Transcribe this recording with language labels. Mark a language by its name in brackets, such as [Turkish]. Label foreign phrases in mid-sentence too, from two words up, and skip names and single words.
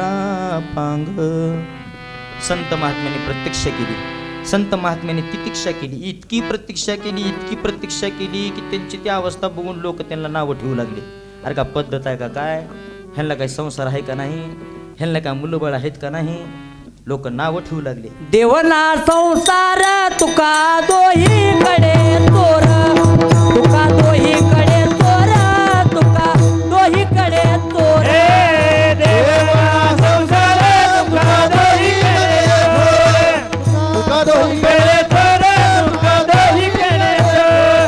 [Marathi] पांग संत महात्म्याने प्रतीक्षा केली संत महात्म्याने तितिक्षा केली इतकी प्रतीक्षा केली की त्यांची ती अवस्था बघून लोक त्यांना नावं ठेवू लागले अरे का पद्धत आहे का काय ह्यांना काही संसार आहे का नाही ह्यांना काय मुलंबळ आहेत का नाही लोक नावं ठेवू लागले देवना संसार तुका दोहीकडे चोर तुका दोहीकडे चोर तुका दोहीकडे चोर हे देवा संसार तुका दोहीकडे तुका दोहीकडे चोर तुका दोहीकडे चोर